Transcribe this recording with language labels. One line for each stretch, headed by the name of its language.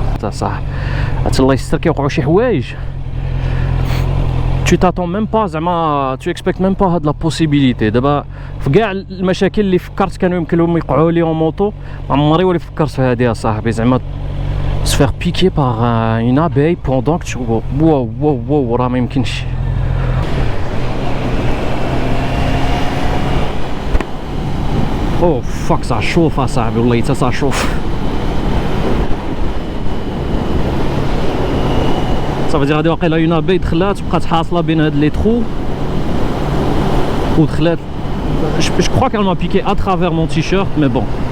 Arabic: صح، الله يستر كيوقعوا شي حوايج
French: tu t'attends même pas
Arabic: زعما
French: tu expectes même pas
Arabic: هاد لا بوسيبيليتي. دابا في كاع المشاكل اللي فكرت كانوا يمكن لهم يوقعوا لي اون موطو، ما عمري ولا فكرت في هادي اصاحبي.
French: زعما se faire piquer par une abeille pendant que tu
Arabic: واو واو واو، راه ما يمكنش. او فاك صح شوف اصاحبي، والله حتى صح شوف. صافي غادي واقيلا اون ابي دخلات بقات حاصله بين هاد لي ترو ودخلات.
French: Je crois qu'elle m'a piqué à travers mon t-shirt, mais bon.